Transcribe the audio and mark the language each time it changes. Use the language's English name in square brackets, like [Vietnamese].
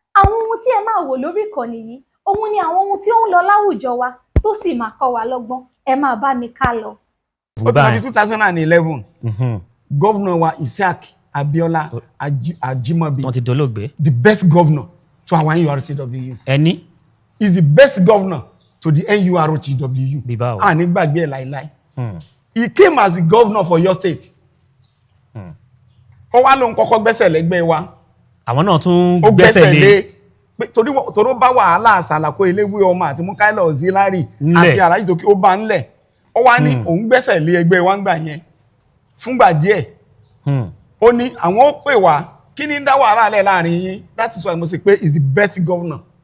[Yoruba] Àwọn ohun tí ẹ máa wò lórí ìkànnì yìí, òun ni àwọn ohun tí ó ń lọ láwùjọ wa tó sì máa kọ́ wa lọ́gbọ́n. Ẹ máa bá mi ká lọ. Ó ti wá di 2011. Governor wa Isiaq Abiola Ajimobi. Wọ́n ti dolóògbé. [English] The best governor to our NURTW. [Yoruba] Ẹni. [English] Is the best governor to the NURTW. [Yoruba] Bíbáwo. A ní gbàgbé ẹ̀ láíláí. [English] He came as the governor for your state. [Yoruba] Ó wá lóun kọ́kọ́ gbẹ́sẹ̀ lẹ́gbẹ́ wa. Àwọn náà tún gbẹ́sẹ̀ lé. Torí bá wàhálà Sàlàkó Eléwé ọmọ àti Mukaila Auxiliary àti Alhaji Toki ó bá ńlẹ̀. Ó wá ní òun gbẹ́sẹ̀ lé ẹgbẹ́ wa ńgbà yẹn fúngbà díẹ̀. Ó ní àwọn ó pè wá kí ni ń dá wàhálà lẹ̀ láàrin yín. [English] That is why [Yoruba] mo sì pé [English] is the best governor.